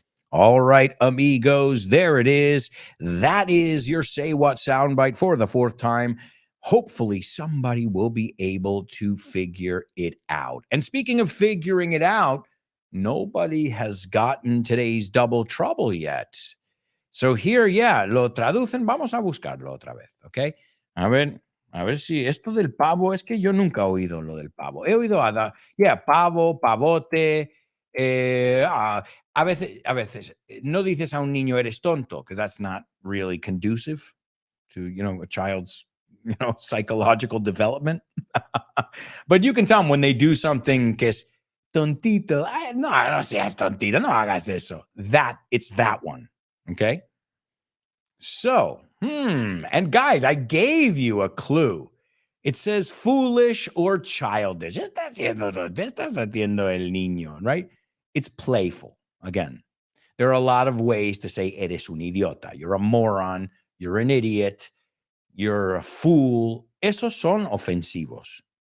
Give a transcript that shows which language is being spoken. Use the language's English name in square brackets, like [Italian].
[English] All right, amigos, there it is. That is your Say What soundbite for the fourth time. Hopefully, somebody will be able to figure it out. And speaking of figuring it out, nobody has gotten today's double trouble yet. So here, yeah, [Spanish] lo traducen. Vamos a buscarlo otra vez, ¿ok? A ver si esto del pavo, es que yo nunca he oído lo del pavo. He oído pavo, pavote. A veces, no dices a un niño eres tonto, [English] because that's not really conducive to, a child's, psychological development. But you can tell them when they do something [Spanish] que es tontito. No seas tontito, no hagas eso. [English] It's that one. Okay. So, and guys, I gave you a clue. It says foolish or childish. [Spanish] Está haciendo el niño, [English] right? It's playful. Again, there are a lot of ways to say [Spanish] eres un idiota. [English] You're a moron. You're an idiot. You're a fool. [Spanish] Esos son ofensivos.